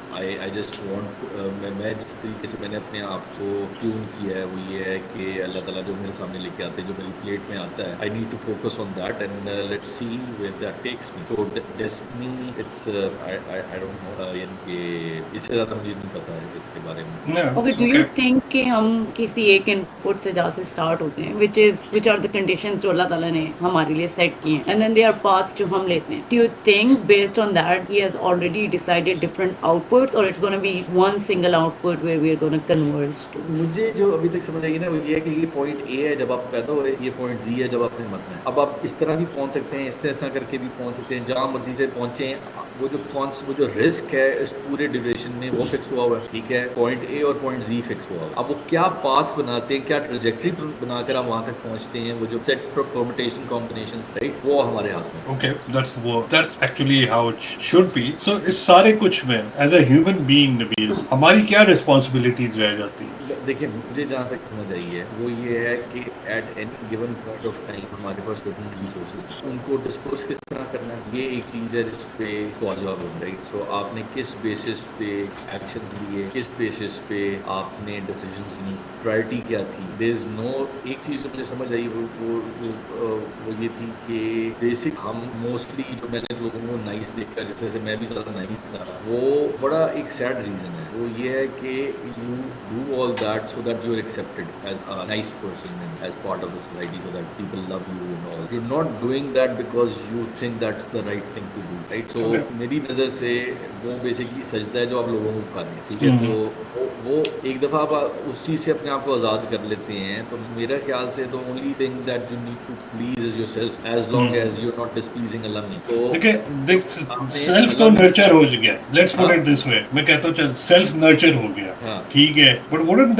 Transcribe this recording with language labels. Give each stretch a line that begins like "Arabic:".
English: I just want,
Hindi: मैं जिस तरीके से मैंने अपने आप को ट्यून किया है वो ये है कि अल्लाह ताला जो मेरे सामने लेके आते हैं, जो मेरी प्लेट में आता है,
English: I need to focus on that and let's see where that takes me. So destiny it's I don't know,
Hindi: यानी कि इससे ज़्यादा मुझे नहीं पता है इसके बारे में.
English: Okay, do you think
Hindi: कि हम किसी एक इनपुट से जहाँ से स्टार्ट होते हैं,
English: which are the conditions
Hindi: जो अल्लाह ताला ने हमारे लिए सेट किए हैं,
English: and then there are paths
Hindi: जो हम लेते हैं.
English: Do you think based on that he has already decided different outputs, or it's going to be one single output where we are going to converge to?
Hindi: मुझे जो अभी तक समझ आई ना वो ये है कि ये पॉइंट ए है जब आप पैदा हुए, ये पॉइंट जी है जब आपने मरना है. अब आप इस तरह भी पहुंच सकते हैं, इस तरह करके भी पहुंच सकते हैं, जहाँ मर्जी से पहुंचे. वो जो रिस्क है इस पूरे ड्यूरेशन में वो फिक्स हुआ हुआ है, ठीक है. पॉइंट ए और पॉइंट जी फिक्स हुआ हुआ है. अब वो क्या पाथ बनाते हैं, क्या ट्रेजेक्टरी बनाकर आप वहाँ तक पहुँचते हैं, वो जो सेट परम्यूटेशन कॉम्बिनेशंस, राइट, वो हमारे हाथ में.
English: Okay, that's actually how it should be.
Hindi: So इस सारे कुछ में
English: as a human being,
Hindi: Nabeel, हमारी क्या रिस्पॉन्सिबिलिटीज रह जाती है? देखिए मुझे जहाँ तक समझ आई है वो ये है कि
English: at any given point of time
Hindi: हमारे पास डिफरेंट रिसोर्सेज, उनको डिस्पोज किस तरह करना है, ये एक चीज़ है जिस पे सवाल जवाब हो रही. सो आपने किस बेसिस पे एक्शंस लिए, किस बेसिस पे आपने डिसीजंस ली, प्रायोरिटी क्या थी.
English: there is no,
Hindi: एक चीज़ जो मुझे समझ आई वो ये थी कि बेसिक हम मोस्टली जो मैंने लोगों को नाइस देखा, जिस से मैं भी ज़्यादा नाइस था, वो बड़ा एक सैड रीज़न है. वो ये है कि
English: You do all that so that you are accepted as a nice person and as part of the society, so that people love you and all. You're not doing that because you think that's the right thing to do, right?
Hindi: So मेरी नज़र से वो basically सजदा है जो आप लोगों को कर रहे हैं, ठीक है. तो वो एक दफ़ा आप उस चीज़ से अपने आप को आज़ाद कर लेते हैं, तो मेरा ख्याल से
English: the only thing that you need to please is yourself, as long as you're not displeasing Allah.
Hindi: तो देखिए सेल्फ तो नर्चर हो गया,
English: Let's put it this way.
Hindi: मैं कहता हूँ चल सेल्फ नर्चर हो गया, ठीक है,
English: but wouldn't